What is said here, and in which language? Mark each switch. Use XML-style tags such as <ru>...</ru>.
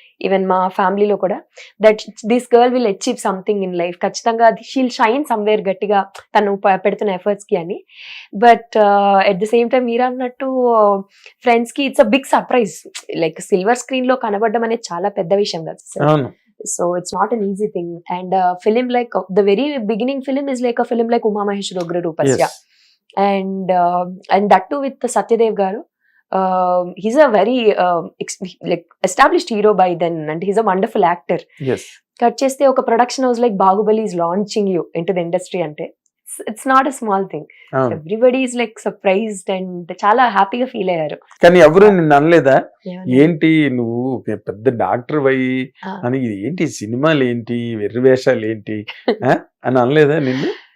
<en>even</en> <te>మా ఫ్యామిలీలో కూడా</te> <en>that this girl will achieve something in life,</en> <te>ఖచ్చితంగా</te> <en>she'll shine somewhere,</en> <te>గట్టిగా తను పెడుతున్న ఎఫర్ట్స్ కి అని.</te> <en>but at the same time</en> <te>మీరు అన్నట్టు</te> <en>Friends కి it's a big surprise.</en> <te>Like silver screen లో కనబడడం అనేది చాలా పెద్ద విషయం కదా sir.</te> <en>So it's not an easy thing. And film like the very beginning film is like a film like Uma Maheshwari Ugra Rupasya. And that too with Satyadev Garu. He's a very like established hero by then, and he's a wonderful actor.</en> <te>Cut cheste oka</te> <en>production house like Bahubali is launching you into the industry</en> <te>ante</te> <en>it's not a small thing. Everybody is like surprised and</en> <te>చాలా హ్యాపీగా feel అయ్యారు. కానీ ఎవరు నిన్ను అనలేదా ఏంటి నువ్వు పెద్ద డాక్టర్ అయ్యి అని, ఏంటి సినిమాలు ఏంటి, వెర్రి వేషాలు ఏంటి అని అనలేదా నిన్ను?</te>